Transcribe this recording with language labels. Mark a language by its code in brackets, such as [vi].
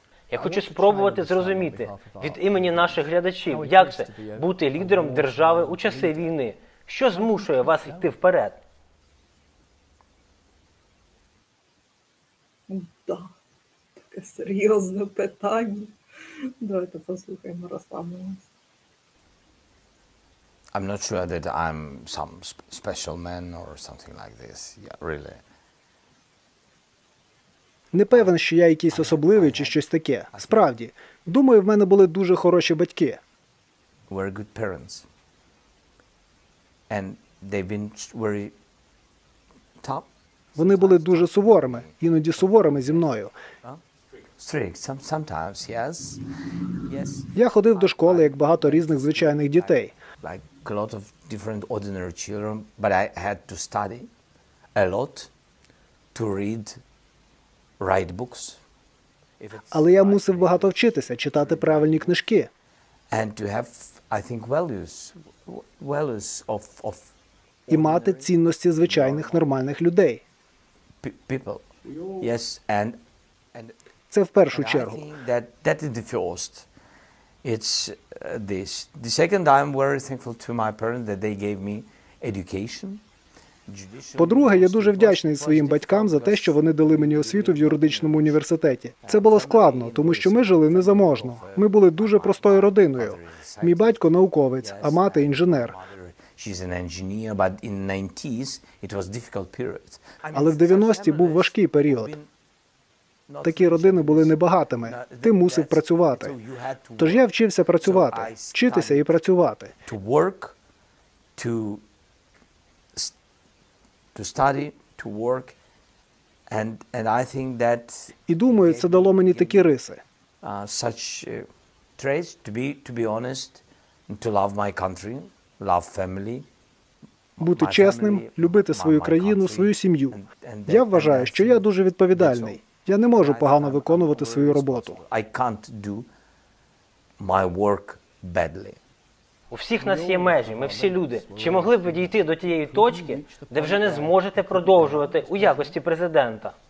[uk] Я хочу спробувати зрозуміти від імені наших глядачів, як це бути лідером держави у часи війни. Що змушує вас йти вперед? Да, таке серйозне питання. Давайте послухаємо, розслабимося. [en] I'm not sure that I'm some special man or something like this. Yeah, really. [uk] Не певен, що я якийсь особливий чи щось таке. Справді, думаю, в мене були дуже хороші батьки. [en] Were good parents. And they've been very tough. [uk] Вони були дуже суворими, іноді суворими зі мною. [en] Strict, sometimes, yes. Yes. [uk] Я ходив до школи, як багато різних звичайних дітей. [en] Like a lot of different ordinary children, but I had to study a lot, to read, write books. [uk] Але я мусив багато вчитися, читати правильні книжки. [en] And to have, I think, values of [uk] І мати цінності звичайних нормальних людей. [en] people. Yes, and [uk] Це в першу [en] I [uk] чергу. [en] think that is the first. It's this. The second, I'm very thankful to my parents that they gave me education. [uk] По-друге, я дуже вдячний своїм батькам за те, що вони дали мені освіту в юридичному університеті. Це було складно, тому що ми жили незаможно. Ми були дуже простою родиною. Мій батько науковець, а мати інженер. [en] She's an engineer, but in 90s it was difficult period. [uk] Але в 90-ті був важкий період. Такі родини були небагатими. Ти мусив працювати. Тож я вчився працювати, вчитися і працювати. [en] To work, to study, to work, and I think that [uk] І думаю, це дало мені такі риси. [en] such traits to be honest, to love my country, love family. [uk] Бути чесним, любити свою країну, свою сім'ю. Я вважаю, що я дуже відповідальний. Я не можу погано виконувати свою роботу. [en] I can't do my work badly. [uk] У всіх нас є межі, ми всі люди. Чи могли б ви дійти до тієї точки, де вже не зможете продовжувати у якості президента?